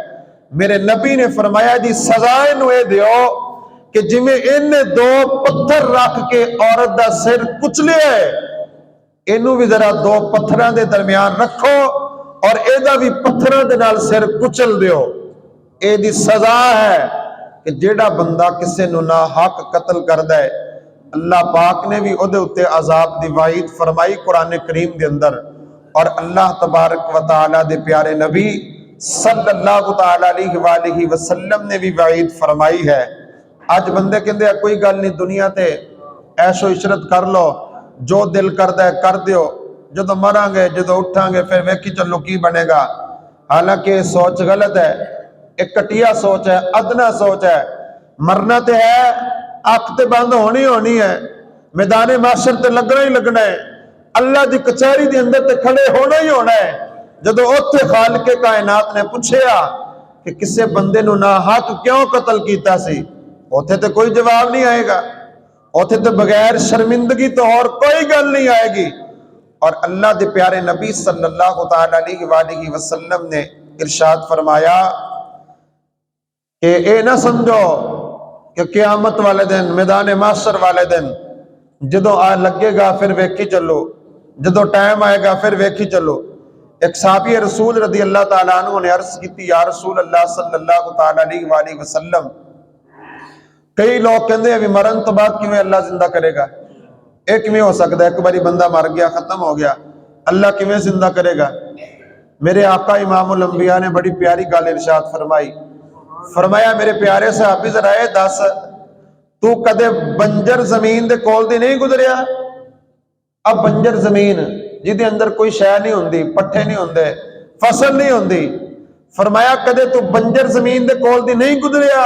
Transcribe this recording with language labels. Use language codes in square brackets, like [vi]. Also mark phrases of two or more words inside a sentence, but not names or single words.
[pa] میرے نبی نے فرمایا جی سزا ایہنوں ایہہ دیو کہ جویں انہاں 2 پتھر رکھ کے عورت دا سر کچلیا ہے، اینوں بھی ذرا 2 پتھراں دے درمیان رکھو تے ایدا بھی پتھراں دے نال سر کچل دیو. ایدی سزا ہے کہ جیہڑا بندہ کسی نوں ناحق قتل کردا ہے، اللہ پاک نے بھی اوہدے اتے عذاب دی وعید فرمائی قرآن کریم دے اندر. اور اللہ تبارک و تعالیٰ دے پیارے نبی [ar] صلى الله تعالى عليه وسلم [pa] نے بھی وعید فرمائی ہے. اج بندے کہندے کوئی گل نہیں، دنیا تے عیش و عشرت کر لو، جو دل کردا ہے کر دیو، جو مراں گے جو اٹھاں گے فیر ویکھی چلو کی بنے گا. [ur] حالانکہ یہ سوچ غلط ہے، ایک گھٹیا سوچ ہے، ادنیٰ سوچ ہے. مرنا تو ہے, [pa] اکھ تے بند ہونی ہونی ہے، میدانِ محشر تے لگنا ہی لگنا ہے, [ur] اللہ کی کچہری کے اندر [pa] تے کھڑے ہونا ہی ہونا ہے. جدوں اتھے خالقِ کائنات نے پچھیا کہ کسی بندے نوں ناحق کیوں قتل کیتا سی، اتھے تے کوئی جواب نہیں آئے گا. اتھے تو بغیر شرمندگی تو اور کوئی گل نہیں آئے گی. [ur] اور اللہ کے پیارے نبی [ar] صلى الله تعالى عليه وسلم [ur] نے ارشاد فرمایا کہ یہ نہ سمجھو کہ قیامت والے دن، میدان محشر والے دن, मैदान माशर वाले दिन [pa] جدوں آ لگے گا فیر ویکھی چلو، جدوں ٹائم آئے گا فیر ویکھی چلو. اک صحابی رسول [ar] رضي الله تعالى عنه نے عرض کی، يا رسول الله صلى الله تعالى عليه وسلم, [ur] کئی لوگ کہتے ہیں [pa] بھئی مرن تو بعد کویں اللہ زندہ کرے گا، اک کویں ہو سکدا ہے، اک واری بندہ مر گیا ختم ہو گیا, اللہ کویں زندہ کرے گا. میرے آقا امام الانبیاء نے بڑی پیاری گل ارشاد فرمائی، فرمایا میرے پیارے صحابی ذرا ایہہ دس، تو کدے بنجر زمین دے کول دی نہیں گزریا. اب بنجر زمین جیہدے اندر کوئی شے نہیں ہندی، پٹھے نہیں ہندے، فصل نہیں ہندی، فرمایا کدے تو بنجر زمین دے کول دی نہیں گزریا.